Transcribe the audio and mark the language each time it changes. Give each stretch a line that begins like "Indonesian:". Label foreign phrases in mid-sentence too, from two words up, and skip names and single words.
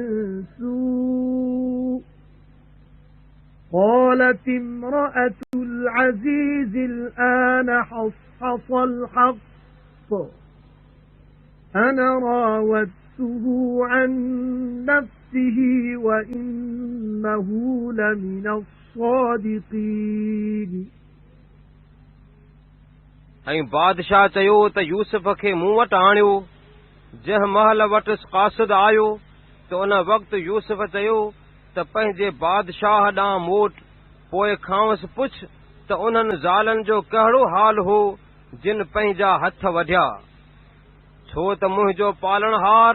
Arabic: سوء قالت امرأة العزيز الآن حصحص الحق أنا راودته عن نفسه وإنه لمن الصادقين
Sindhi: ऐं बादशाह चयो त यूसुफ खे मूं वटि आणियो जंहिं महल वटि क़ासिद आयो त उन वक़्तु यूसुफ चयो त पंहिंजे बादशाह ॾांहुं मोट पोइ खांवसि पुछ त उन्हनि ज़ालनि जो कहिड़ो हाल हो जिन पंहिंजा हथ वढिया छो त मुंहिंजो पालणहार